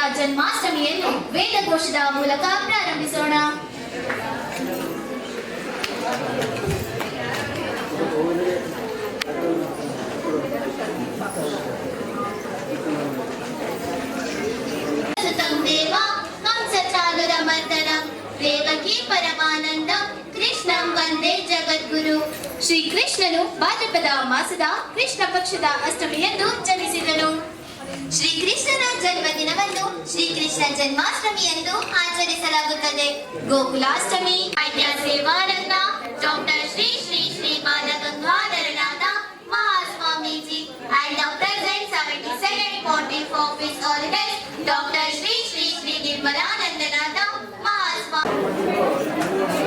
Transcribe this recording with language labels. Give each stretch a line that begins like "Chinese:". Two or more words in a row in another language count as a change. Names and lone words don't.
Kannada: ಜನ್ಮಾಷ್ಟಮಿಯನ್ನು ವೇದಘೋಷದ ಮೂಲಕ ಪ್ರಾರಂಭಿಸೋಣ.
Sanskrit: ದೇವ ಕಂಸಚಾನುರಮರ್ದನಂ ದೇವಕೀ ಪರಮಾನಂದಂ ಕೃಷ್ಣಂ ವಂದೇ ಜಗದ್ಗುರು.
Kannada: ಶ್ರೀಕೃಷ್ಣನು ಭಾದ್ರಪದ ಮಾಸದ ಕೃಷ್ಣ ಪಕ್ಷದ ಅಷ್ಟಮಿಯಂದು ಜನಿಸಿದನು. ಶ್ರೀಕೃಷ್ಣನ ಜನ್ಮದಿನವನ್ನು ಶ್ರೀಕೃಷ್ಣ ಜನ್ಮಾಷ್ಟಮಿ ಎಂದು ಆಚರಿಸಲಾಗುತ್ತದೆ. ಗೋಕುಲಾಷ್ಟಮಿ ವೈದ್ಯ ಸೇವಾನಂದ ಡಾಕ್ಟರ್ ಶ್ರೀ ಶ್ರೀ ಶ್ರೀ ಬಾಲಗಂಗಾಧರನಾಥ ಮಹಾಸ್ವಾಮೀಜಿ
English: and the present 72nd pontiff of his holiness Dr. Shri Shri Shri Nirmalanandanatha Mahaswami.